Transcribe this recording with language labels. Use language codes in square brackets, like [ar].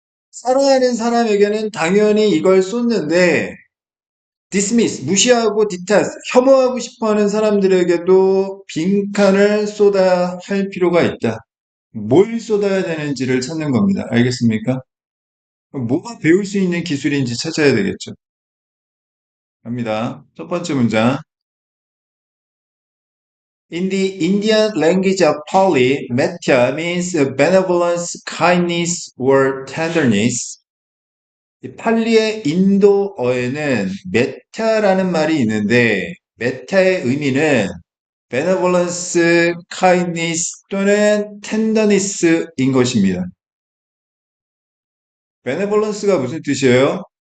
[ko] 사랑하는 사람에게는 당연히 이걸 쏟는데 dismiss, 무시하고 detest, 혐오하고 싶어하는 사람들에게도 빈칸을 쏟아야 할 필요가 있다. 뭘 쏟아야 되는지를 찾는 겁니다. 알겠습니까? 뭐가 배울 수 있는 기술인지 찾아야 되겠죠. 갑니다. 첫 번째 문장. [en] In the Indian language of Pali, metta means benevolence, kindness, or tenderness. [ko] 이 팔리의 인도어에는 메타라는 말이 있는데 메타의 의미는 benevolence, kindness 또는 tenderness인 것입니다. benevolence가 무슨 뜻이에요?